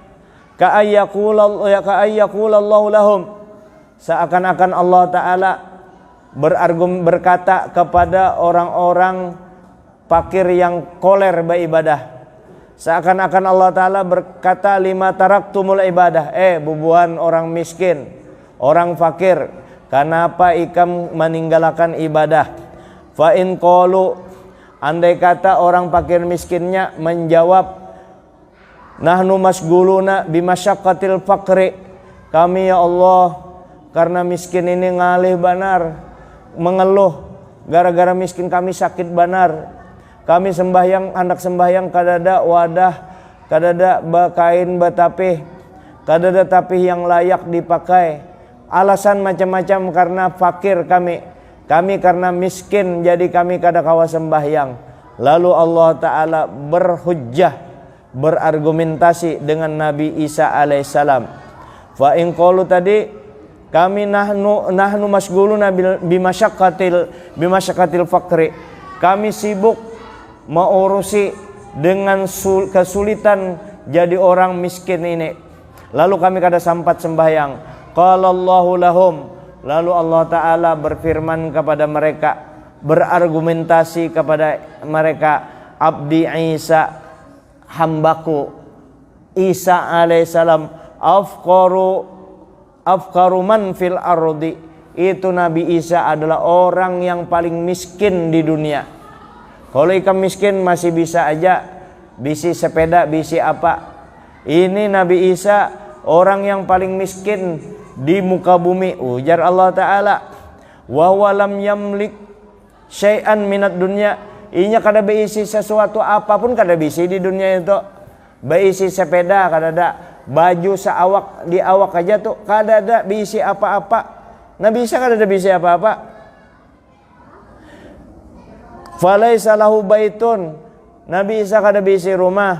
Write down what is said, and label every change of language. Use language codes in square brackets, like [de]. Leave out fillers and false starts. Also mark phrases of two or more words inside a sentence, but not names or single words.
[ar] كأن يقول الله لهم, [bjn] seakan-akan Allah Ta'ala berkata kepada orang-orang fakir yang koler beribadah. Seakan-akan Allah Ta'ala berkata, [ar] لم تركتم العبادة. [bjn] Bubuhan orang miskin, orang fakir, kenapa ikam meninggalkan ibadah? [ar] فإن قالوا, [bjn] andai kata orang fakir miskinnya menjawab, [ar] نحن مشغولون بمشقة الفقر, [bjn] kami ya Allah karena miskin ini ngalih banar, mengeluh gara-gara miskin kami sakit banar. Kami sembahyang, hendak sembahyang kadada wadah, kadada kain batapih, kadada tapih yang layak dipakai. Alasan macam-macam karena fakir kami karena miskin, jadi kami kada kawa sembahyang. Lalu Allah Ta'ala berhujjah, berargumentasi dengan Nabi Isa alaihissalam. [ar] فإن قالوا [bjn] tadi, kami [ar] نحن مشغولون بمشقة الفقر, [bjn] kami sibuk mengurusi dengan kesulitan jadi orang miskin ini, lalu kami kada sempat sembahyang. [ar] قال الله لهم, [bjn] lalu Allah Ta'ala berfirman kepada mereka, berargumentasi kepada mereka, [ar] عبدي عيسى, hambaku Isa alaihissalam, أفقر من في الأرض, [bjn] itu Nabi Isa adalah orang yang paling miskin di dunia. Kalau ikam miskin masih bisa aja, bisi sepeda, bisi apa. Ini Nabi Isa orang yang paling miskin di muka bumi. Ujar Allah Ta'ala, [ar] وهو لم يملك شيئا من الدنيا, [bjn] inya kada beisi sesuatu apapun kada bisi di dunia itu. Beisi sepeda kada ada, baju seawak di awak aja tuh kada ada bisi apa-apa. Nabi Isa kada ada bisi apa-apa. [ar] فليس له بيت, [bjn] Nabi Isa kada bisi rumah.